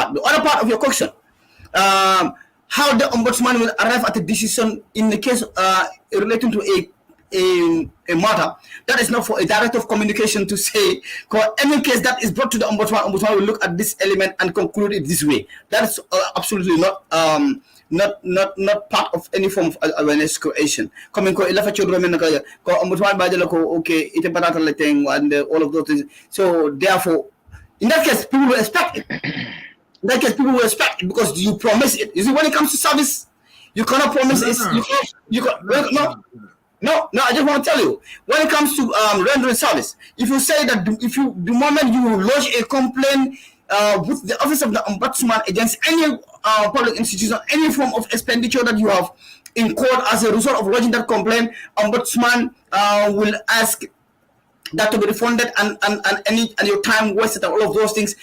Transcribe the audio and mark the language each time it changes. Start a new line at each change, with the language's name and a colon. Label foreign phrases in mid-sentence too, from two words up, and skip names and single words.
English: The other part of your question, how the ombudsman will arrive at a decision in the case relating to a matter that is not for a director of communication to say. Any case that is brought to the ombudsman will look at this element and conclude it this way. That is absolutely not part of any form of awareness creation. Coming ko ilafa children ko ombudsman badala ko okay ite patata letting and all of those things. So therefore, in that case, people will expect it. In that case, people will expect it because you promise it. You see, when it comes to service, you cannot promise it. No, I just want to tell you, when it comes to rendering service, if you say that the moment you lodge a complaint with the office of the ombudsman against any public institution, any form of expenditure that you have incurred as a result of lodging that complaint, ombudsman will ask that to be refunded and your time wasted and all of those things.